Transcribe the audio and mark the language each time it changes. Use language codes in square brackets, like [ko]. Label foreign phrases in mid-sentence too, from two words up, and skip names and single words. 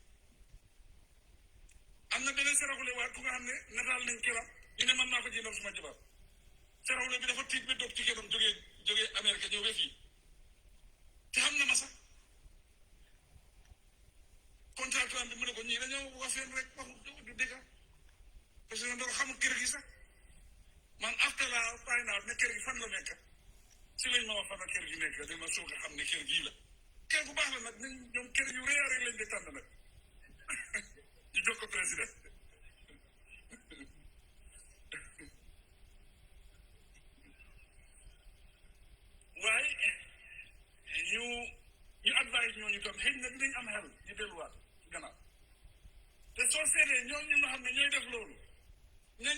[wo] am na beneen saraxule waat ku nga xam ne nataal nañ këram ñu ne man maa ko jëndal suma jabar saraxule bi dafa tiit ba dog ci këram jógee Amérique ñëw ba fii te xam na ma sax contractant bi mu ne ko ñii dañoo wafeen rek waxu du dëgg parce que Barrow xamul kër gi sax man after la find out ne kër gi fan la nekk si lañ ma wax fan la kër gi nekk dama soog a xam ne kër gii la kër gu baax la nag ñoom kër yu rëy rek lañ di tànn nag ñu jox ko président waaye ñu xel ñu delluwaat gannaaw te soo seetee ñooñu nga xam ne ñooy def loolu nañ